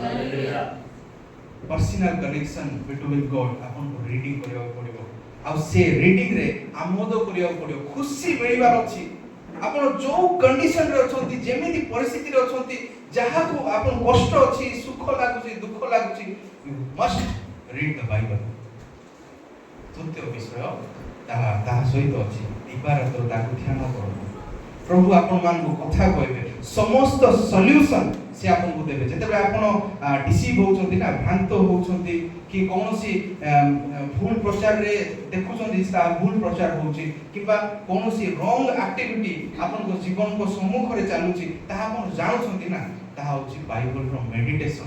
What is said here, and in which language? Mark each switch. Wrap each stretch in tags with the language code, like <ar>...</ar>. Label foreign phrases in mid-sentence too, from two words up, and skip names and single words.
<en>personal connection between God</en> <or>ଆପଣଙ୍କୁ ରିଡ଼ିଂ କରିବାକୁ ପଡ଼ିବ। ଆଉ ସେ ରିଡ଼ିଂରେ ଆମୋଦ କରିବାକୁ ପଡ଼ିବ, ଖୁସି ମିଳିବାର ଅଛି। ଆପଣ ଯୋଉ କଣ୍ଡିସନରେ ଅଛନ୍ତି, ଯେମିତି ପରିସ୍ଥିତିରେ ଅଛନ୍ତି, ଯାହାକୁ ଆପଣ କଷ୍ଟ ଅଛି, ସୁଖ ଲାଗୁଛି, ଦୁଃଖ ଲାଗୁଛି,</or> <en>you must read the Bible।</en> <or>ତୃତୀୟ ବିଷୟ ତାହା ସହିତ ଅଛି ଦିବାରାତ୍ର ତାକୁ ଧ୍ୟାନ କରନ୍ତୁ। ପ୍ରଭୁ ଆପଣମାନଙ୍କୁ କଥା କହିବେ, ସମସ୍ତ ସଲ୍ୟୁସନ ସେ ଆପଣଙ୍କୁ ଦେବେ। ଯେତେବେଳେ ଆପଣ ଡିସିଭ୍ ହେଉଛନ୍ତି ନା, ଭ୍ରାନ୍ତ ହେଉଛନ୍ତି କି କୌଣସି ଭୁଲ ପ୍ରଚାରରେ ଦେଖୁଛନ୍ତି ତାହା ଭୁଲ ପ୍ରଚାର ହେଉଛି, କିମ୍ବା କୌଣସି</or> <en>wrong activity</en> <or>ଆପଣଙ୍କ ଜୀବନଙ୍କ ସମ୍ମୁଖରେ ଚାଲୁଛି, ତାହା ଆପଣ ଜାଣୁଛନ୍ତି ନା, ତାହା ହେଉଛି ବାଇବଲର ମେଡିଟେସନ।</or>